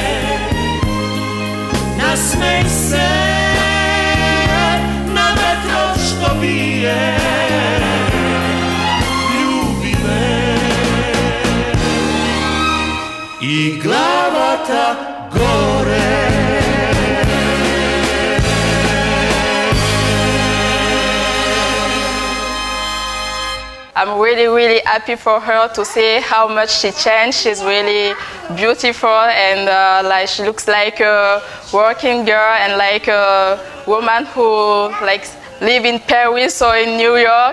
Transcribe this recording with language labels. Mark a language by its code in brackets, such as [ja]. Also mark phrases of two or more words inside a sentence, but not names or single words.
[mk] Насмеј се на ветров што бие, љуби ме и главата горе. [en] I'm really, really happy for her to see how much she changed. She's really beautiful and like she looks like a working girl and like a woman who like live in Paris or in New York.